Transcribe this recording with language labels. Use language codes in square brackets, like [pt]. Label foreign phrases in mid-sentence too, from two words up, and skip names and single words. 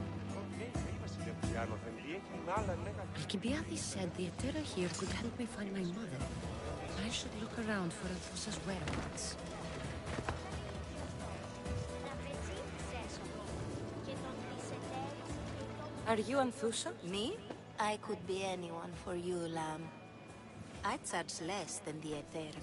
[el] Ναι, θα είμαστε για πιάνο, δεν έχει άλλα λέγα. [en] Alcibiades said the Etera here could help me find my mother. I should look around for Athusa's whereabouts. Are you Anthusa? Me? I could be anyone for you, lamb. I charge less than the Ether.